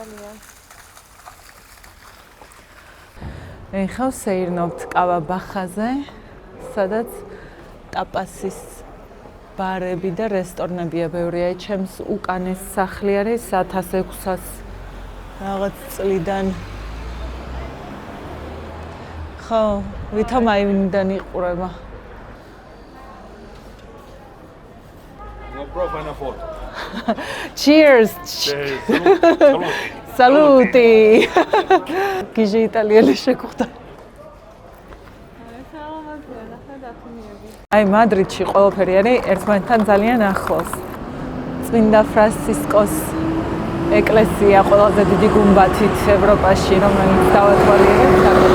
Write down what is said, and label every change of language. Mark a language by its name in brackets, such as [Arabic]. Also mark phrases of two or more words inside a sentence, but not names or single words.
[Georgian] ეხლა ვსეირნობთ კავა ბახაზე, სადაც ტაპასის ბარები და რესტორნებია ბევრია. ჩემს უკანეს სახლი არის 1600 რაღაც წლიდან. ხო, ვითომ აივნიდან იყურება. [English] No problem a photo. Cheers. Saluti. [Georgian] Gigi italieli შეგვხვდა. აი, მადრიდში ყველაფერი არის ერთმანეთთან ძალიან ახლოს. წმინდა ფრანცისკოს ეკლესია ყველაზე დიდი გუმბათით ევროპაში, რომელიც დავათვალიერებთ.